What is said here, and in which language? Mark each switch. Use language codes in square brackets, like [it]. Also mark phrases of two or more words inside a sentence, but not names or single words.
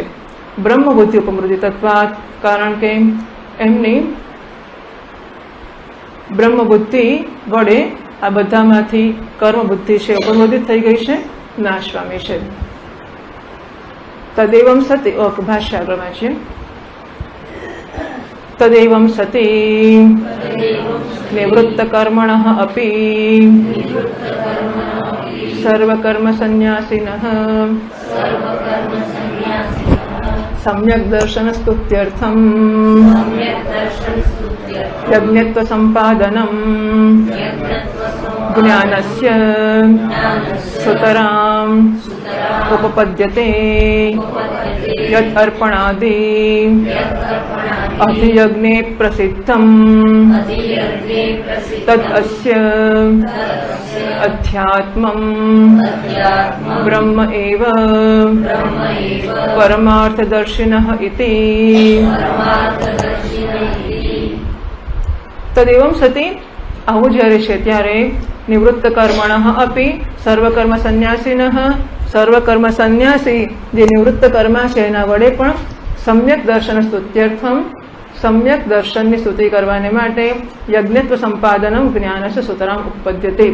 [sa] ब्रह्म बुद्धि उपमृति तत्वात, [gu] કારણ કે એમની બ્રહ્મ બુદ્ધિ વડે આ બધામાંથી કર્મ બુદ્ધિ છે ઉપમૃતિ થઈ ગઈ છે, નાશ પામી છે. [sa] तदेवम सती, [gu] ભાષ્ય આગળમાં છે. [sa] तदेवम सती निवृत्त कर्मणः अपी सर्वकर्म संन्यासिनः सम्यक् दर्शन स्तुत्यर्थम् यज्ञत्व संपादनम् ज्ञानस्य सुतराम् उपपद्यते यत् अर्पणादि अधियज्ञे प्रसिद्धम् तत् अस्य अध्यात्मम् ब्रह्म एव परमार्थदर्शिनः इति. तदेवम सती, [gu] આવું જ્યારે છે ત્યારે [sa] निवृत्त कर्मणः अपी सर्वकर्म संन्यासिनः, [gu] સર્વકર્મ સંન્યાસી જે નિવૃત્ત કર્મા છે એના વડે પણ [sa] सम्यक दर्शन स्तुत्यर्थम, [gu] સમ્યક દર્શનની સ્તુતિ કરવાને માટે [sa] यज्ञत्व संपादनम ज्ञानस्य सुतराम उपपद्यते.